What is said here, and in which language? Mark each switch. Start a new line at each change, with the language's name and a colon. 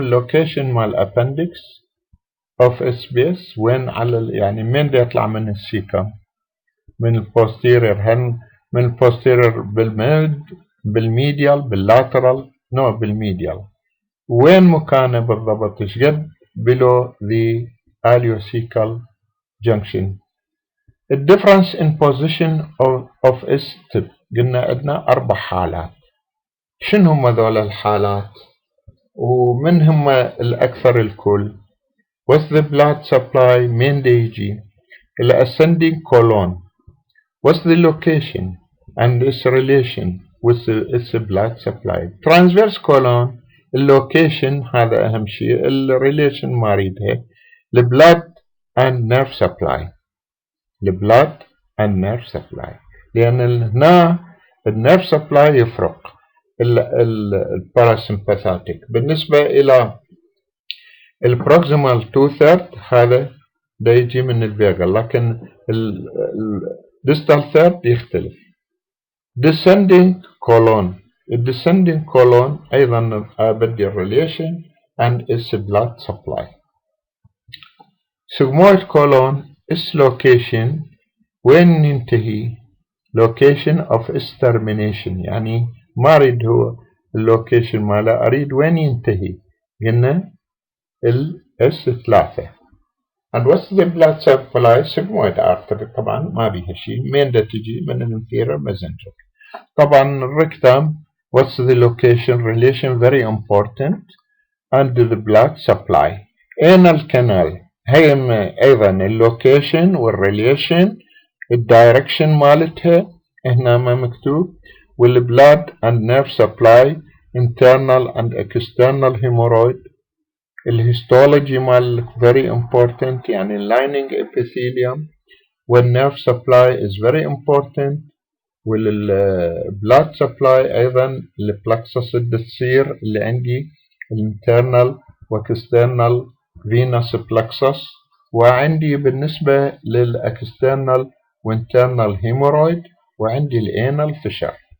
Arabic: اللوكيشن مال الأبندكس of SBS وين على يعني من دا يطلع من السيكم؟ من البوستيرير، هل من البوستيرير بالميديال باللاترال؟ نو بالميديال. وين مكانه بالضبط؟ شقد below the ileocecal junction.
English: The difference in position of S-tip قلنا عندنا 4 حالات.
Arabic: شنو هم ذول الحالات؟ ومن هم الأكثر الكل؟ What's the blood supply من يجي؟ ascending colon.
English: What's the location and its relation with its blood supply?
Arabic: Transverse colon اللوكيشن هذا أهم شيء، الريليشن ما أريدها.
English: البلاد and nerve supply.
Arabic: البلاد and nerve supply، لأن هنا النيرف سبلاي يفرق الباراسمباثيك. بالنسبة إلى البروكسيمال 2/3 هذا دا يجي من الفيغل، لكن الديستال ثيرد يختلف.
English: descending colon، الديسندing colon أيضا بدي relation and its blood supply.
Arabic: sigmoid colon its location وين ينتهي؟ location of its termination، يعني ما أريد هو اللوكيشن ماله، أريد وين ينتهي. قلنا S3. and what's the blood supply؟ sigmoid artery طبعا ما بيها شيء، من دا تجي من الانفيريور mesenteric.
English: طبعا الركتم what's the location relation very important and the blood supply.
Arabic: anal canal هي أيضا اللوكيشن والريليشن، الدايركشن مالتها هنا ما مكتوب، والبلاد and nerve supply internal and external hemorrhoid. الهيستولوجي مال very important، يعني lining epithelium، والnerve supply is very important، والبلاد supply أيضا البلكسس الدثير اللي عندي internal واكسترنال venous plexus، وعندي بالنسبة للأكسترنال وانترنال hemorrhoid، وعندي الانال fissure.